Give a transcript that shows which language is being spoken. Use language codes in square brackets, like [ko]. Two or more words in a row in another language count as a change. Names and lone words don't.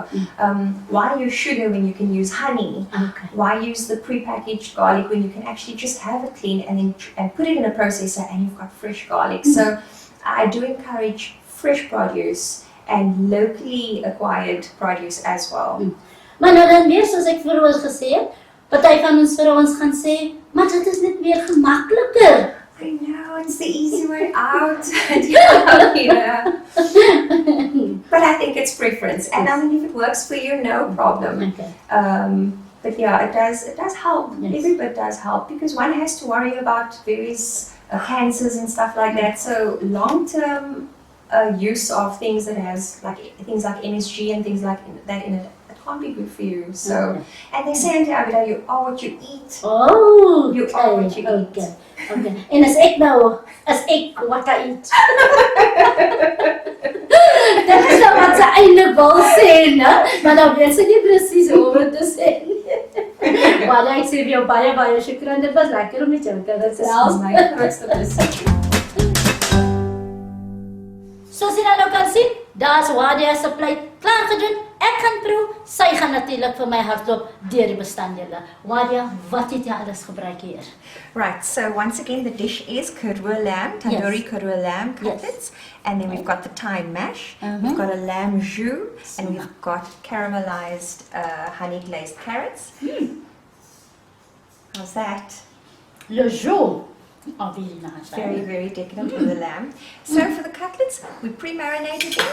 [en] Why use sugar when you can use honey? Why use the prepackaged garlic when you can actually just have it clean and put it in a processor and you've got fresh garlic? So I do encourage fresh produce and locally acquired produce as well. [af] Maar nou dan weer, soos ek vir ons gesê het, party van ons vir ons gaan sê, maar dit is net weer gemakliker. [en] I know, it's the easy way out. But I think it's preference, and I mean, if it works for you, no problem. But yeah, it does help. Every bit does help, because one has to worry about various cancers and stuff like that. So long-term use of things that has things like MSG and things like that in it, can't be good for you. So, and they say in Abidah, you are what you eat. Oh, you are what you eat. [af] Okay. En as ek [en] what I eat. [af] Dit is nou wat sy eintlik wil sê, né? Maar nou weet sy nie presies hoe om te sê. Maar ek sê vir jou baie shukran, dit was lekker om met jou te gesels. My grootste plesier. Soos jy nou kan sien, daar's Wadia se plate klaar gedoen. Ek gaan proe, sy gaan natuurlik vir my hardloop deur die bestanddele. Wadia, wat het jy alles gebruik hier? [en] Right, so once again the dish is Proe lamb, tandoori Proe lamb cutlets, and then we've got the Thai mash, we've got a lamb jus, and we've got caramelized honey glazed carrots. How's that? Le jus. Oh, very nice. Very decadent with the lamb. So for the cutlets, we pre-marinated them.